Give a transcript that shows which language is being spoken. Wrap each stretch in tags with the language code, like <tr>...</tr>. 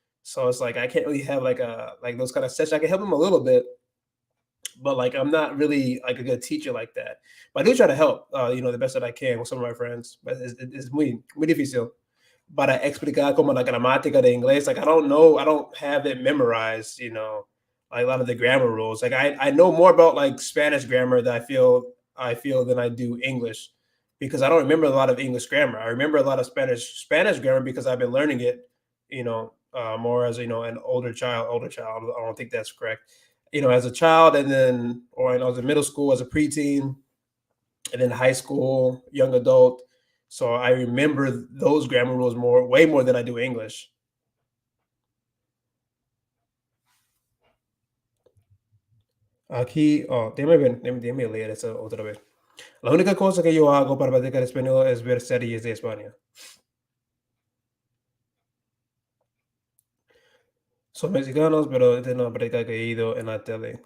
<en>So it's like I can't really have like those kind of sessions. I can help them a little bit, but like I'm not really like a good teacher like that. But I do try to help, the best that I can with some of my friends.</en> <es>But es muy difícil para explicar como la gramática de inglés.</es> <en>Like I don't have it memorized. Like a lot of the grammar rules. Like I know more about like Spanish grammar that I feel than I do English because I don't remember a lot of English grammar. I remember a lot of Spanish grammar because I've been learning it. More as an older child. Older child. I don't think that's correct. As a child, and then or when I was in middle school as a preteen, and then high school, young adult. So I remember those grammar rules way more than I do English.</en> <es>Aquí, déjame ver, déjame leer eso otra vez. La única cosa que yo hago para practicar español es ver series de España. Son mexicanos, pero de no práctica que he ido en la tele.</es>